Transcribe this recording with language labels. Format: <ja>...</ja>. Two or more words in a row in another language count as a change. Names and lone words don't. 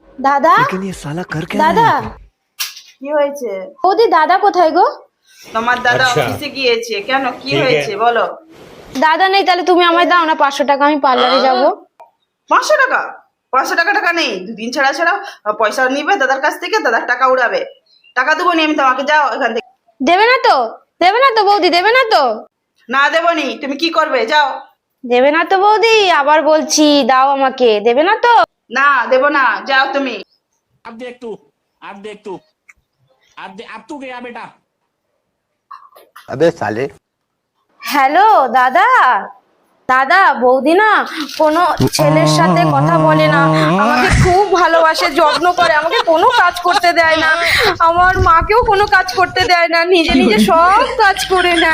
<bn>দাদা,</bn> <hi>लेकिन ये साला कर क्या रहा</hi> <bn>দাদা,</bn> <hi>है?</hi> <bn>কি হয়েছে? বৌদি দাদা কোথায় গো? তোমার দাদা আচ্ছা। অফিসে গিয়েছে। কেন, কি ঠিক হয়েছে আছে। বলো। দাদা নেই, তাহলে তুমি আমায় দাও না 500 টাকা, আমি পার্লারে যাব। 500 টাকা? 500 টাকা টাকা নেই, দুদিন ছাড়া ছাড়া পয়সা নিবে দাদার কাছ থেকে, দাদার টাকা উড়াবে। টাকা দেবো নি আমি তোমাকে, যাও এখান থেকে। দেবে না তো? দেবে না তো বৌদি? দেবে না তো? না দেবো নি, তুমি কি করবে, যাও। দেবে না তো বৌদি? আবার বলছি, দাও আমাকে। দেবে না তো? না দেবো না, যাও তুমি।</bn> <hi>अब देख तू, अब देख तू, अब तू गया बेटा। अबे साले</hi> <bn>হ্যালো দাদা, দাদা বৌদি না কোনো ছেলের সাথে কথা বলে না, আমাকে খুব ভালোবাসে, যত্ন করে, আমাকে কোনো কাজ করতে দেয় না, আমার মাকেও কোনো কাজ করতে দেয় না, নিজে নিজে সব কাজ করে নেয়।</bn>